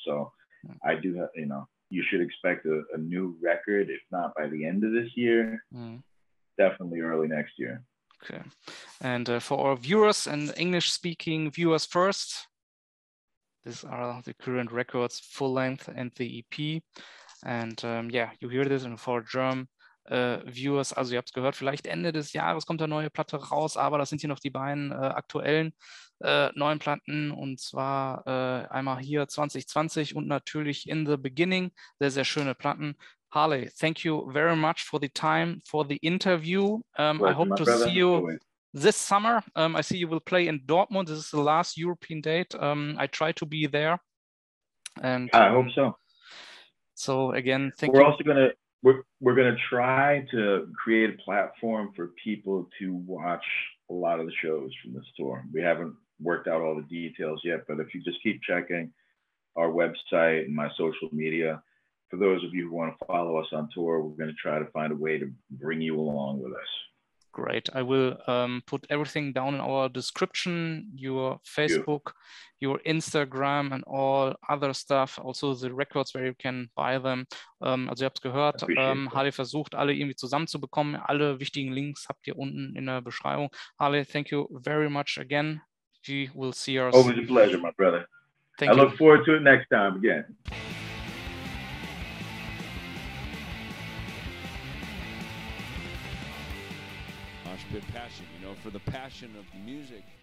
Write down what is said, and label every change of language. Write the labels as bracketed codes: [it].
[en] So I do have, you should expect a new record, if not by the end of this year, definitely early next year. Okay. And for our viewers and English-speaking viewers first, these are the current records, full length and the EP. And yeah, you hear this, and for German Viewers, [de] also ihr habt es gehört, vielleicht Ende des Jahres kommt eine neue Platte raus, aber das sind hier noch die beiden aktuellen neuen Platten, und zwar einmal hier 2020 und natürlich In the Beginning, sehr, sehr schöne Platten. [en] Harley, thank you very much for the time, for the interview. I hope to see you this summer. I see you will play in Dortmund. This is the last European date. I try to be there. And I hope so. So again, thank you. We're also we're gonna try to create a platform for people to watch a lot of the shows from this tour. We haven't worked out all the details yet, but if you just keep checking our website and my social media, for those of you who want to follow us on tour, we're going to try to find a way to bring you along with us. Great. I will put everything down in our description, your Facebook, your Instagram and all other stuff, also the records where you can buy them. [de] Also ihr habt es gehört, Harley versucht, alle irgendwie zusammenzubekommen. Alle wichtigen Links habt ihr unten in der Beschreibung. [en] Harley, thank you very much again. We will see you. Always a pleasure, my brother. I look forward to it next time again. Moshpit Passion, for the passion of music.